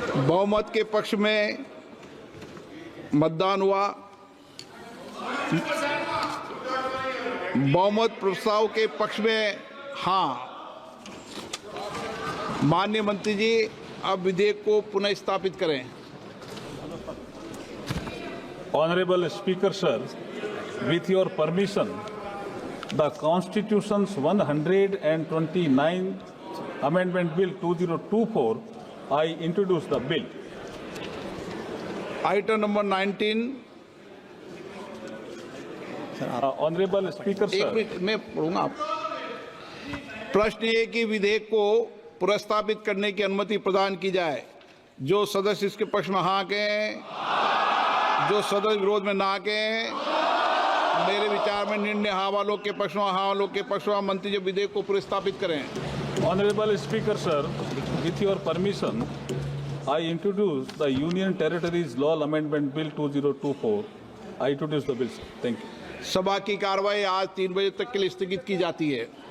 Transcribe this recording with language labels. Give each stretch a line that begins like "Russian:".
Hindi: बहुमत के पक्ष में मतदान हुआ। बहुमत प्रस्ताव के पक्ष में हाँ। माननीय मंत्री जी, अब विधेयक को पुनः स्थापित करें।
English: Honorable Speaker, sir, with your permission, the Constitution's 129th Amendment Bill 2024, I introduce the bill. Item number 19. Honorable Speaker,
Hindi: एक
English: sir.
Hindi: मिनट मैं पढ़ूंगा। प्रश्न ये कि विधेयक को पुनर्स्थापित करने की अनुमति प्रदान की जाए। जो सदस्य इसके पक्ष में हाँ कहें, जो सदस्य विरोध में ना कहें। मेरे विचार में निर्णय हाँ वालों के पक्ष में, हाँ वालों के पक्ष में। मंत्री जी विधेयक को पुनर्स्थापित करें।
English: Honorable Speaker, sir, with your permission, I introduce the Union Territories Law Amendment Bill 2024. I introduce the bill, sir. Thank you.
Hindi: सभा की कार्रवाई आज 3 बजे तक के लिए स्थगित की जाती है।